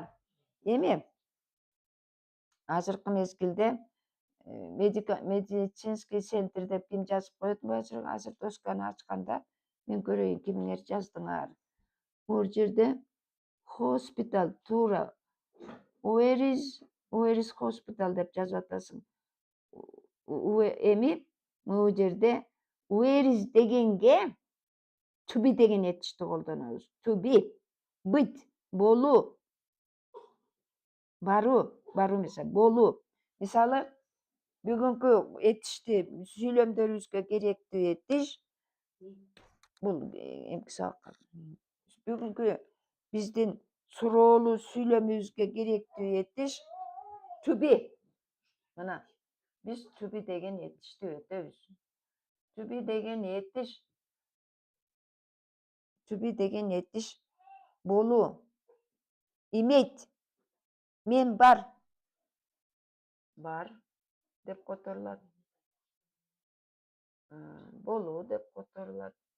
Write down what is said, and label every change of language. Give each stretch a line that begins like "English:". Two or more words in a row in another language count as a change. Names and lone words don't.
Kyrgyz: Эми азыркы мезгилде
Russian: медицинский центр
Kyrgyz: деп ким жазып коет болчу? Азыр досканы ачканда мен көрөйүн кимиңер жаздыңар. Бул жерде hospital туура
English: where is hospital
Kyrgyz: деп жазып атасың. Эми бул жерде
English: where is
Kyrgyz: дегенге
English: to be
Kyrgyz: деген этишти колдонобуз.
English: To be,
Russian: быть,
Kyrgyz: болуу. Баруу эмес, болуу. Мисалы, Бүгүnkү etишти сүйлөмдөрүбүзгө керектүү этиш бул эмки сабакка. Бүгүнкү биздин суроолуу сүйлөмүбүзгө керектүү этиш
English: to be.
Kyrgyz: Мына биз
English: to be
Kyrgyz: деген этишти өтөбүз.
English: To be
Kyrgyz: деген этиш болуу, иметь. Мен бар деп которулат. Болуу деп которулат.